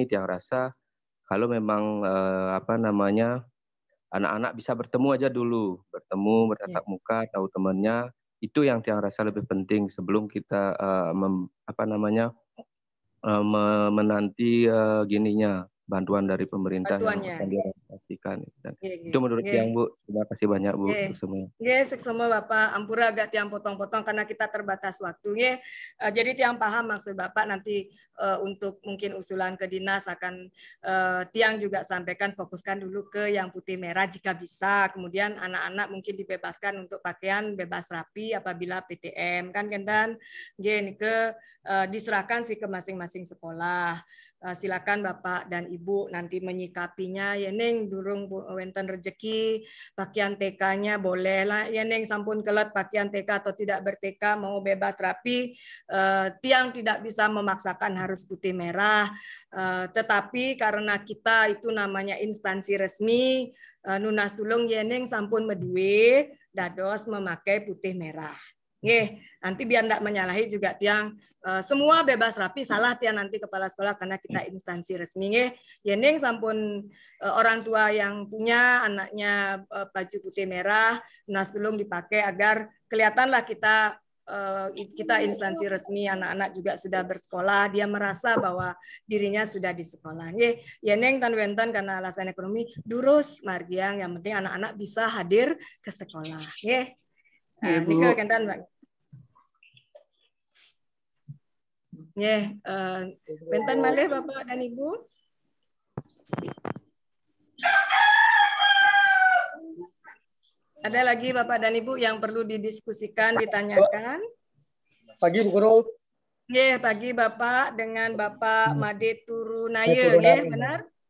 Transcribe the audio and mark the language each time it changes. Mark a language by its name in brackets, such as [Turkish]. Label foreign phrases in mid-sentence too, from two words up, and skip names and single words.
[Indonesian] Yang rasa kalau memang anak-anak bisa bertemu aja dulu, bertatap muka, tahu temannya, itu yang rasa lebih penting sebelum kita menanti bantuan dari pemerintah yang akan direalisasikan. Itu menurut yang Bu. Terima kasih banyak Bu untuk semua. Semua Bapak, ampura agak tiang potong-potong karena kita terbatas waktu. Jadi tiang paham maksud Bapak, nanti untuk mungkin usulan ke dinas akan tiang juga sampaikan, fokuskan dulu ke yang putih merah jika bisa. Kemudian anak-anak mungkin dibebaskan untuk pakaian bebas rapi apabila PTM kan Kentan. Diserahkan sih ke masing-masing sekolah. Silakan Bapak dan Ibu nanti menyikapinya. [Balinese] Yeneng durung wenten [Indonesian] rezeki pakaian TK-nya boleh lah. [Balinese] Yeneng sampun kelet [Indonesian] pakaian TK atau tidak ber-TK mau bebas rapi. Tiang tidak bisa memaksakan harus putih merah. Tetapi karena kita itu namanya instansi resmi, [Balinese] nunas tulung yeneng sampun medue dados [Indonesian] memakai putih merah. Nanti biar tidak menyalahi juga tiang semua bebas rapi, salah tiang nanti kepala sekolah karena kita instansi resmi. [Balinese] Yeneng sampun [Indonesian] orang tua yang punya anaknya baju putih merah, [Balinese] nas tulung [Indonesian] dipakai agar kelihatanlah kita instansi resmi, anak-anak juga sudah bersekolah, dia merasa bahwa dirinya sudah di sekolah. [Balinese] Yeneng tan wenten [Indonesian] karena alasan ekonomi [Balinese] durus margiang, [Indonesian] yang penting anak-anak bisa hadir ke sekolah. [Balinese] Nika Kentan, Mbak. Bentan malih Bapak dan Ibu. [Indonesian] Ada lagi Bapak dan Ibu yang perlu didiskusikan, ditanyakan? Pagi Bu Guru. Pagi Bapak dengan Bapak Made Turunaya, benar?